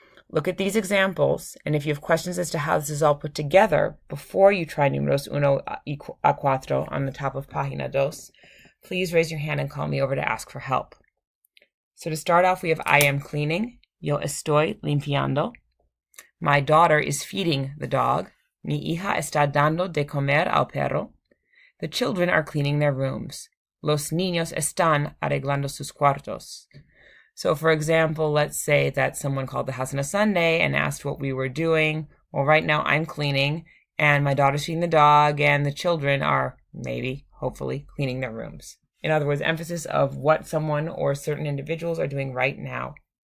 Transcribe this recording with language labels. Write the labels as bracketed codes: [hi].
[en] Look at these examples, and if you have questions as to how this is all put together before you try números 1 a 4 on the top of página 2, please raise your hand and call me over to ask for help. So to start off, we have I am cleaning. [es] Yo estoy limpiando. [en] My daughter is feeding the dog. [es] Mi hija está dando de comer al perro. [en] The children are cleaning their rooms. [es] Los niños están arreglando sus cuartos. [en] So, for example, let's say that someone called the house on a Sunday and asked what we were doing. Well, right now I'm cleaning, and my daughter's feeding the dog, and the children are maybe, hopefully, cleaning their rooms. In other words, emphasis of what someone or certain individuals are doing right now.